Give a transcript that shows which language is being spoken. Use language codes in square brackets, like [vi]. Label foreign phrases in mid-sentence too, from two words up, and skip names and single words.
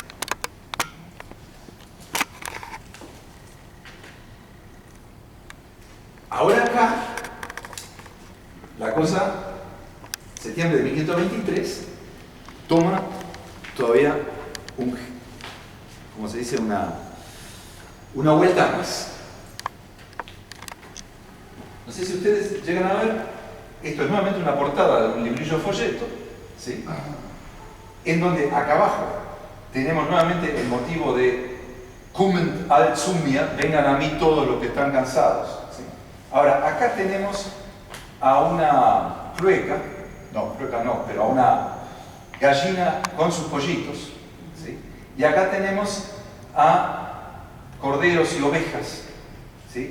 [es] Ahora acá, la cosa, septiembre de 1523, toma todavía como se dice, una vuelta más. No sé si ustedes llegan a ver, esto es nuevamente una portada de un librillo folleto, ¿sí? En donde acá abajo tenemos nuevamente el motivo de [de] Kommt all zu mir, [es] vengan a mí todos los que están cansados, ¿sí? Ahora, acá tenemos a una pero a una gallina con sus pollitos, ¿sí? Y acá tenemos a corderos y ovejas, ¿sí?